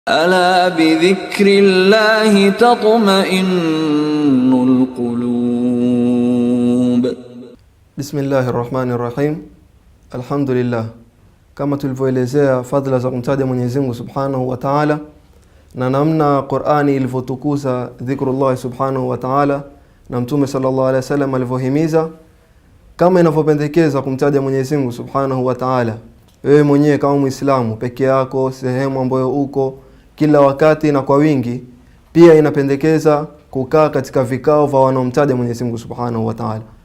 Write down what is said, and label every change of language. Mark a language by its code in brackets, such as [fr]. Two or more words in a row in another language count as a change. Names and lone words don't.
[ar] ألا بذكر الله تطمئن القلوب. بسم الله الرحمن الرحيم. الحمد لله. [sw] Kama tulivyoelezea fadhila za kumtaja Mwenyezi Mungu [ar] سبحانه وتعالى [sw] na namna Qur'ani ilivyotukuza dhikrullah [ar] سبحانه وتعالى [sw] na Mtume [ar] صلى الله عليه وسلم [sw] alivyohimiza kama inavyopendekeza kumtaja Mwenyezi Mungu [ar] سبحانه وتعالى [sw] wewe mwenyewe kama Muislamu peke yako sehemu ambayo uko kila wakati na kwa wingi, pia inapendekeza kukaa katika vikao vya wanaomtaja Mwenyezi Mungu [ar] سبحانه وتعالى.